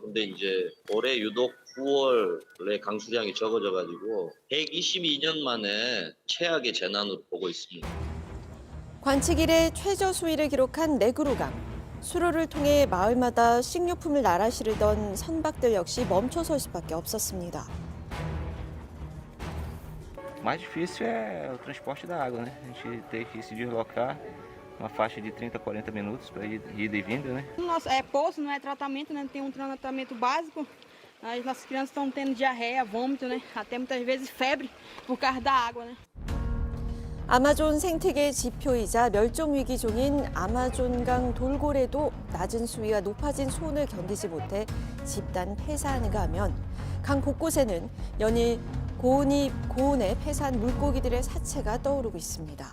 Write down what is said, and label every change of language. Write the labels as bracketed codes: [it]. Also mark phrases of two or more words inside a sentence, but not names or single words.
[ko] 근데 이제 올해 유독 9월에 강수량이 적어져가지고 122년 만에 최악의 재난으로 보고 있습니다. 관측 이래 최저 수위를 기록한 네그루강. 수로를 통해 마을마다 식료품을 날아 실으던 선박들 역시 멈춰설 수밖에 없었습니다. [pt] Mais difícil é o transporte da água, né? A gente tem que se deslocar uma faixa de 30 a 40 minutos para ida e vinda, né? Nosso poço, não é tratamento, né? Tem um tratamento básico. As nossas crianças estão tendo diarreia, vômito, né? Até muitas vezes febre por causa da água, né? [ko] 아마존 생태계의 지표이자 멸종위기종인 아마존강 돌고래도 낮은 수위와 높아진 수온을 견디지 못해 집단 폐사하는가 하면 강 곳곳에는 연일 고온에 폐사한 물고기들의 사체가 떠오르고 있습니다.